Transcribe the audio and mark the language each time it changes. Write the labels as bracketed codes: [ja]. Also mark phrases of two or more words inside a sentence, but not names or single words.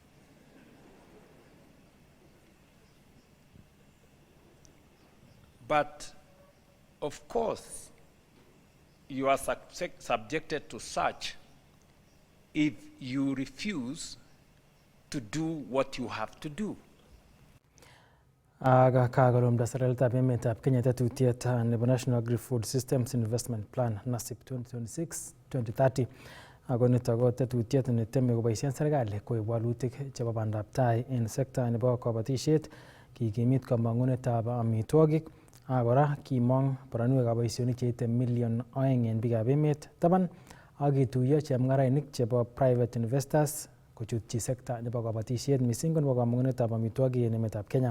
[en] But of course, you are subjected to such if you refuse to do what you have to do. [kln] Aga kagolumda sareltab emetab Kenya tetutiet nebo National Agri-Food Systems Investment Plan NASIP 2026-2030. Ako nito ko tetutiet neteme koboisien serikali koib walutik chebo bandab tai en sekta nebo kabatisiet, kikimit kamangunetab amitwogik, ak kora kimong boronwekab boisionik cheite million 2 en biikab emet taban ak kituiyo chemung'arainik chebo [en] private investors [kln] kochutyi sekta nebo kabatisiet mising ko nebo kamangunetab amitwogik en emetab Kenya.